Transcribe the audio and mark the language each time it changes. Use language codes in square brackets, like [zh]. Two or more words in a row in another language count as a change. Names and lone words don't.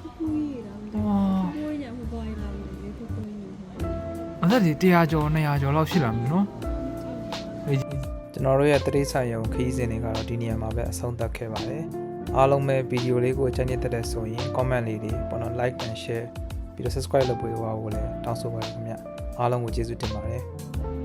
[my] အဲ့ဒါဒီ100ကျော်200ကျော်လောက်ရှိလာပြီနော်ကျွန်တော်တို့ရဲ့တတိဆိုင်ရုံခရီးစဉ်တွေကတော့ဒီနေရာမှာပဲအဆုံးသတ်ခဲ့ပါတယ်အားလုံးပဲဗီဒီယိုလေးကိုကြိုက်နေတဲ့ဆိုရင် comment လေးတွေပေါ့နော် [en] like and share [my] ပြီးတော့ subscribe လုပ်ပေးပါဦးလည်းတောင်းဆိုပါတယ်ခင်ဗျအားလုံးကိုကျေးဇူးတင်ပါတယ်